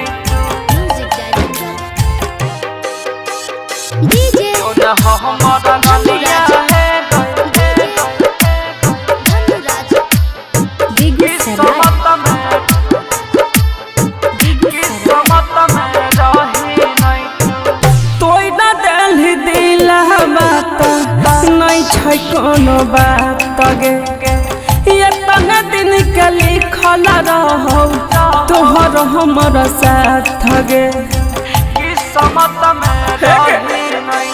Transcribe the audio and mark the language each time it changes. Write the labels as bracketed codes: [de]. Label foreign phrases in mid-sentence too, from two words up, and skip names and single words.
[en] Music director DJ [hi] जो न हो हमारा दुनिया है धनुराज बेगूसराय किस्मत में रही नहीं [anp] तोय न दिल दिला बात नहीं छै कोनो बात गे। ये तना दिन के लिखल रहो तोहर हमर साथ गे। किस्मत में रही नहीं